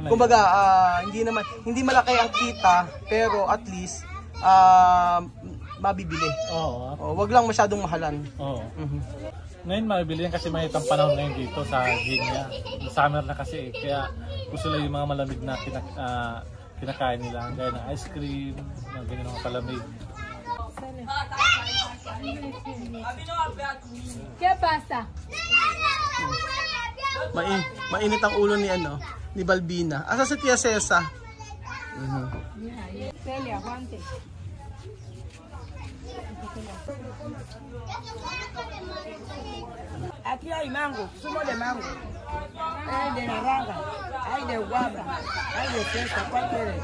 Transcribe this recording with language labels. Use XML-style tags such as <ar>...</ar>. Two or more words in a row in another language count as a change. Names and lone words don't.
<tl>Kumbaga, hindi malaki ang kita, pero</tl> <en>at least</en> <tl>mabibili. Oo. Oh, wag lang masyadong mahalan. Oo. Ngayon mabibili yan kasi may panahon ngayon dito sa Ginya. Summer na kasi kaya gusto lang yung mga malamig na kinakain nila. Gaya ng</tl> <en>ice cream,</en> <tl>mga ganyan mga palamig.</tl> <es>¿Qué pasa?</es> <tl>Mainit ang ulo ni Balbina.</tl> <ceb>Asa si Tia Cesa?</ceb> <es>Celia, aguante. Aquí hay mango, zumo de mango. Hay de naranja, hay de guava, hay de fresa, ¿cuál quieres?</es>